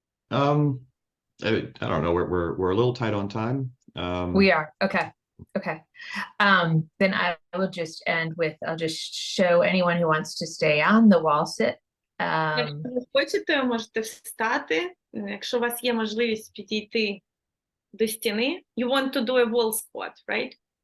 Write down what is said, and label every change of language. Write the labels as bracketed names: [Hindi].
[English] I don't know, we're a little tight on time. We are, okay. Okay. Then I will just end with, I'll just show anyone who wants to stay on the wall sit. [Ukrainian] Якщо ви хочете, можете встати. Якщо у вас є можливість підійти до стіни. [English] You want to do a wall squat, right?